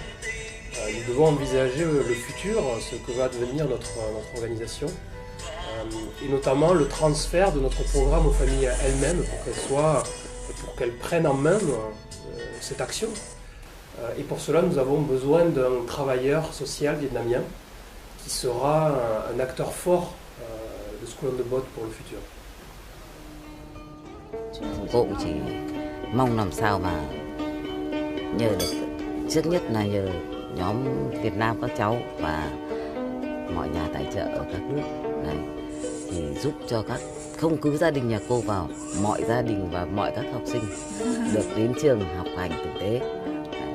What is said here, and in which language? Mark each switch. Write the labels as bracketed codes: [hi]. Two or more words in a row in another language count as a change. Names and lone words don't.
[fr] Nous devons envisager le futur, ce que va devenir notre organisation, et notamment le transfert de notre programme aux familles elles-mêmes pour qu'elles prennent en main cette action. Et pour cela, nous avons besoin d'un travailleur social vietnamien qui sera un acteur fort de Skolon de Bottes pour le futur. [vi] Cô cũng chỉ mong làm sao mà nhờ được, trước nhất là nhờ nhóm Việt Nam các cháu và mọi nhà tài trợ ở các nước này thì giúp cho không cứ gia đình nhà cô vào, mọi gia đình và mọi các học sinh được đến trường học hành tử tế.